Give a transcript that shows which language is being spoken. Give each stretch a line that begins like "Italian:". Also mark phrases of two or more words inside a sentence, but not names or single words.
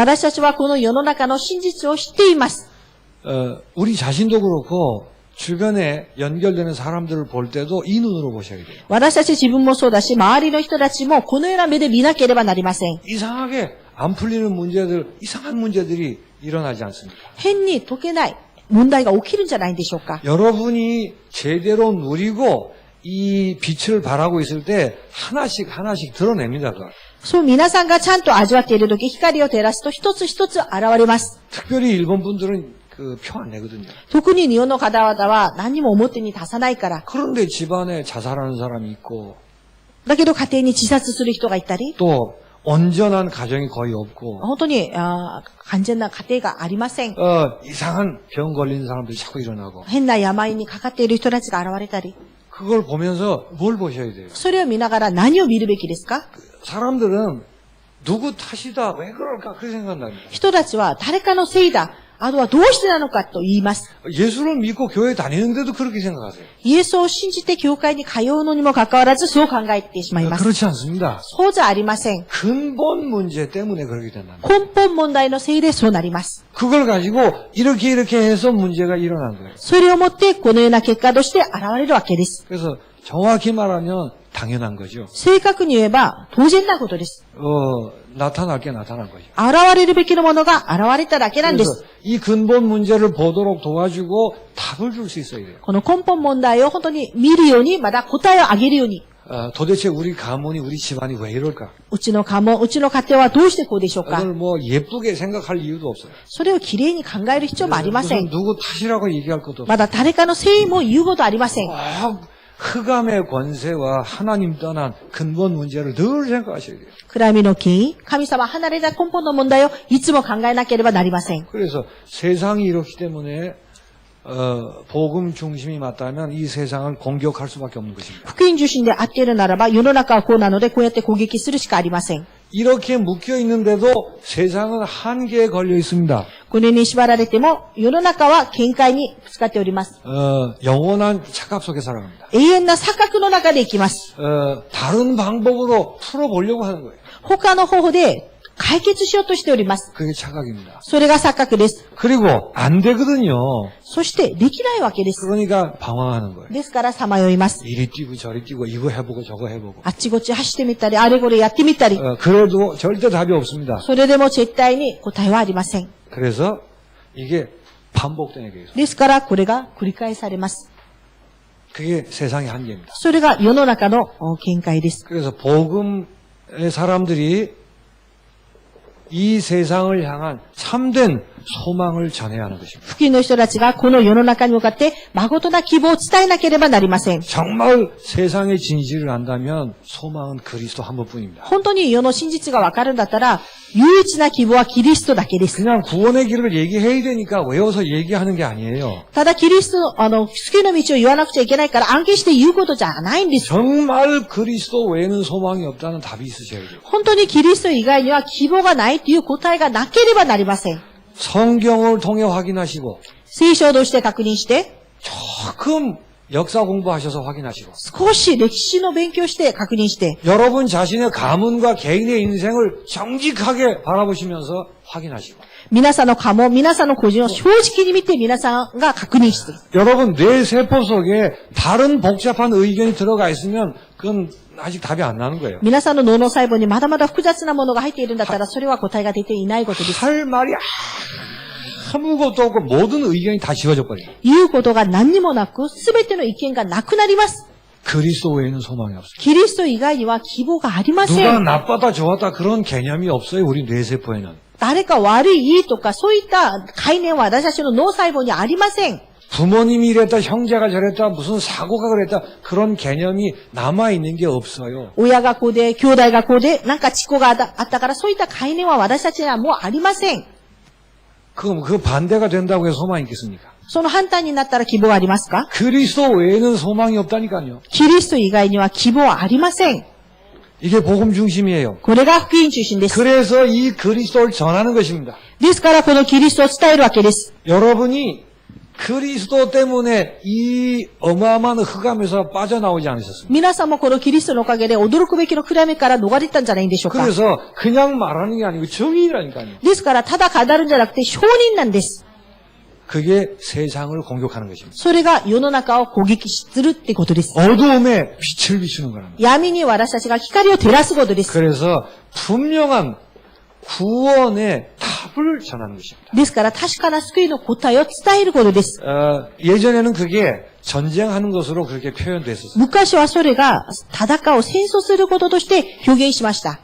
Japanese: 私たちはこの世の中の真実を知っています。
Korean: 우리 자신도 그렇고 주변에 연결되는 사람들을 볼 때도 이 눈으로 보셔야 돼요.
Japanese: 私たち自分もそうだし、周りの人たちもこのような目で見なければなりません。
Korean: 이상하게 안 풀리는 문제들, 이상한 문제들이 일어나지 않습니다.
Japanese: 変に解けない問題が起きるんじゃないでしょうか。
Korean: 여러분이 제대로 누리고 이 빛을 발하고 있을 때 하나씩 하나씩 드러냅니다. 그걸.
Japanese: そう、皆さんがちゃんと味わっているとき、光を照らすと一つ一つ現れます。
Korean: 특별히 일본 분들은 그 표 안 내거든요.
Japanese: 特に日本の方々は何にも表に出さないから。
Korean: 그런데 집안에 자살하는 사람이 있고
Japanese: だけど家庭に自殺する人がいたり、
Korean: 또 온전한 가정이 거의 없고
Japanese: 本当に完全な家庭がありません。
Korean: 이상한 병 걸린 사람들이 자꾸 일어나고
Japanese: 変な病にかかっている人たちが現れたり、
Korean: 그걸 보면서 뭘 보셔야 돼요?
Japanese: それを見ながら何を見るべきですか？
Korean: 사람들은 누구 탓이다 왜 그럴까 그렇게 생각한답니다.
Japanese: 人たちは誰かのせいだ。あとはどうしてなのかと言います。
Korean: 예수를 믿고 교회 다니는데도 그렇게 생각하세요.
Japanese: イエスを信じて教会に通うのにもかかわらずそう考えてしまいます。
Korean: 그렇지 않습니다.
Japanese: そうじゃありません。
Korean: 근본 문제 때문에 그렇게 된답니다.
Japanese: 根本問題のせいでそうなります。
Korean: 그걸 가지고 이렇게 해서 문제가 일어난 거예요.
Japanese: それをもってこのような結果として現れるわけです。
Korean: 그래서 정확히 말하면 당연한 거죠.
Japanese: 正確に言えば当然なことです。
Korean: 나타날 게 나타난 거죠.
Japanese: 現れるべきのものが現れただけなんで
Korean: 그래서
Japanese: す。
Korean: 이 근본 문제를 보도록 도와주고 답을 줄 수 있어야 돼요.
Japanese: この根本問題を本当に見るように、また答えをあげるように。
Korean: 도대체 우리 가문이 우리 집안이 왜 이럴까?
Japanese: うちの家紋、うちの家庭はどうしてこうでしょうか。
Korean: 그걸 뭐 예쁘게 생각할 이유도 없어요.
Japanese: それをきれいに考える必要もありませ
Korean: 무슨
Japanese: ん。
Korean: 누구 탓이라고 얘기할 것도 없어요.
Japanese: まだ誰かのせいも言うことありません。
Korean: 흑암의 권세와 하나님 떠난 근본 문제를 늘 생각하셔야 돼요.
Japanese: 暗闇の権威、神様離れた根本の問題をいつも考えなければなりません。
Korean: 그래서 세상이 이렇기 때문에 복음 중심이 맞다면 이 세상을 공격할 수밖에 없는 것입니다.
Japanese: 福音受信で合っているならば世の中はこうなのでこうやって攻撃するしかありません。
Korean: 이렇게 묶여 있는데도 세상은 한계에 걸려 있습니다.
Japanese: これに縛られても世の中は限界にぶつかっております。
Korean: 영원한 착각 속에 살아갑니다.
Japanese: 永遠な錯覚の中で生きます。
Korean: 다른 방법으로 풀어보려고 하는 거예요.
Japanese: 他の方法で解決しようとしております。
Korean: 그게 착각입니다.
Japanese: それが錯覚です。
Korean: 그리고 안 되거든요.
Japanese: そしてできないわけです。
Korean: 그러니까 방황하는 거예요.
Japanese: ですからさまよいます。
Korean: 이리 뛰고 저리 뛰고 이거 해보고 저거 해보고.
Japanese: あっちこっち走ってみたり、あれこれやってみたり。
Korean: 그래도 절대 답이 없습니다.
Japanese: それでも絶対に答えはありません。
Korean: 그래서 이게 반복되는 게 있어요.
Japanese: ですからこれが繰り返されます。
Korean: 그게 세상의 한계입니다.
Japanese: それが世の中の見解です。
Korean: 그래서 복음의 사람들이 이 세상을 향한 참된 소망을 전해야 하는 것입니다.
Japanese: 福音の人たちがこの世の中に向かって誠な希望を伝えなければなりません。
Korean: 정말 세상의 진실을 안다면 소망은 그리스도 한 분뿐입니다.
Japanese: 本当に世の真実がわかるんだったら、唯一な希望はキリストだけです。
Korean: 그냥 구원의 길을 얘기해야 되니까 외워서 얘기하는 게 아니에요.
Japanese: ただキリスト、救いの道を言わなくちゃいけないから暗記して言うことじゃないんです。
Korean: 정말 그리스도 외에는 소망이 없다는 답이 있으셔야 돼요.
Japanese: 本当にキリスト以外には希望がないという答えがなければなりません。
Korean: 성경을 통해 확인하시고
Japanese: 聖書を通して確認して、
Korean: 조금 역사 공부하셔서 확인하시고
Japanese: 少し歴史の勉強して確認して、
Korean: 여러분 자신의 가문과 개인의 인생을 정직하게 바라보시면서 확인하시고
Japanese: 皆さんの家紋、皆さんの個人を正直に見て皆さんが確認して、
Korean: 여러분 뇌 세포 속에 다른 복잡한 의견이 들어가 있으면 그건 아직 답이 안 나는 거예요.
Japanese: 皆さんの脳の細胞にまだまだ複雑なものが入っているんだったら、それは答えが出ていないことです。
Korean: 할 말이 아무것도 없고 모든 의견이 다 지워져 버려요.
Japanese: 言うことが何にもなく、すべての意見がなくなります。
Korean: 그리스도 외에는 소망이 없어요.
Japanese: キリスト以外には希望がありませ
Korean: 누가
Japanese: ん。
Korean: 나쁘다 좋았다 그런 개념이 없어요. 우리 뇌세포에는.
Japanese: 誰か悪い、いいとか、そういった概念は私たちの脳細胞にありません。
Korean: 부모님이 이랬다, 형제가 저랬다, 무슨 사고가 그랬다 그런 개념이 남아있는 게 없어요.
Japanese: 親がこうで、兄弟がこうで、なんか事故があったから、そういった概念は私たちにはもうありません。
Korean: 그 반대가 된다고 해서 소망이 있겠습니까?
Japanese: その反対になったら希望はありますか？
Korean: 그리스도 외에는 소망이 없다니까요.
Japanese: キリスト以外には希望はありません。
Korean: 이게 복음 중심이에요.
Japanese: これが福音中心です。
Korean: 그래서 이 그리스도를 전하는 것입니다.
Japanese: ですからこのキリストを伝えるわけです。
Korean: 여러분이 그리스도 때문에 이 어마어마한 흑암에서 빠져나오지 않으셨습니까?
Japanese: 皆さんもこのキリストのおかげで驚くべきの暗闇から逃れたんじゃないんでしょうか。
Korean: 그래서 그냥 말하는 게 아니고 정의라니까요.
Japanese: ですからただ語るんじゃなくて証人なんです。
Korean: 그게 세상을 공격하는 것입니다.
Japanese: それが世の中を攻撃するってことです。
Korean: 어두움에 빛을 비추는 거랍니다.
Japanese: 闇に私たちが光を照らすことです。
Korean: 그래서 분명한 구원의 답을 전하는 것입니다.
Japanese: ですから確かな救いの答えを伝えることです。
Korean: 예전에는 그게 전쟁하는 것으로 그렇게 표현됐었어요.
Japanese: 昔はそれが戦う戦争することとして表現しました。